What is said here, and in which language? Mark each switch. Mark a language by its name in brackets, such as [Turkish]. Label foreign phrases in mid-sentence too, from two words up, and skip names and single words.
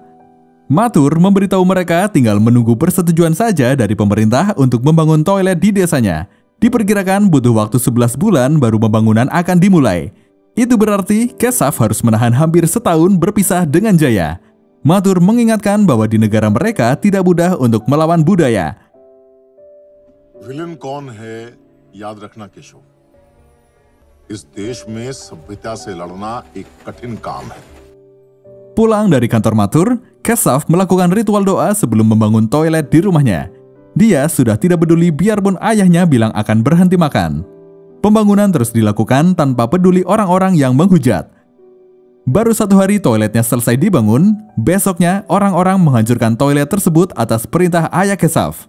[Indonesian] Mathur memberitahu mereka tinggal menunggu persetujuan saja dari pemerintah untuk membangun toilet di desanya. Diperkirakan butuh waktu 11 bulan baru pembangunan akan dimulai. Itu berarti Keshav harus menahan hampir setahun berpisah dengan Jaya. Mathur mengingatkan bahwa di negara mereka tidak mudah untuk melawan budaya. [Hindi] विलन कौन है याद रखना केशव। इस देश में सभ्यता से लड़ना एक कठिन काम है। [Indonesian] Pulang dari kantor Mathur, Keshav melakukan ritual doa sebelum membangun toilet di rumahnya. Dia sudah tidak peduli biarpun ayahnya bilang akan berhenti makan. Pembangunan terus dilakukan tanpa peduli orang-orang yang menghujat. Baru 1 hari toiletnya selesai dibangun, besoknya orang-orang menghancurkan toilet tersebut atas perintah ayah Keshav.